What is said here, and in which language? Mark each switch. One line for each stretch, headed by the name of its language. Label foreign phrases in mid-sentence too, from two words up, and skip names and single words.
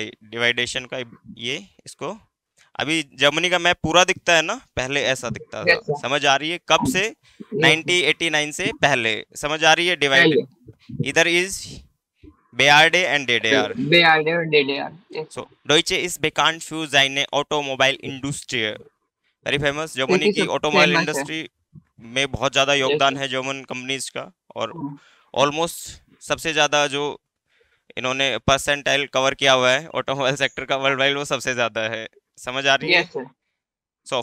Hindi: डिवाइडेशन का ये इसको, अभी जर्मनी का मैप पूरा दिखता है ना, पहले ऐसा दिखता था।
English: yes sir.
Hindi: समझ आ रही है कब से?
English: yes sir.
Hindi: 1989 से पहले। समझ आ रही है? डिवाइड पहले इधर इज BRD and DDR। बेयार्ड और डीडीआर। यस
English: So, सर।
German: Deutsche ist bekannt für seine Automobilindustrie।
English: very famous. जर्मनी
Hindi: क्योंकि की सब ऑटोमोबाइल फेमस है। इंडस्ट्री में बहुत ज़्यादा
English: यस
Hindi: योगदान
English: सर।
Hindi: है
English: German companies
Hindi: का। और ऑलमोस्ट सबसे ज़्यादा जो इन्होंने
English: percentile cover
Hindi: किया हुआ है
English: automobile sector
Hindi: का
English: world wide,
Hindi: वो सबसे ज़्यादा है। समझ आ रही है?
English: yes sir. सो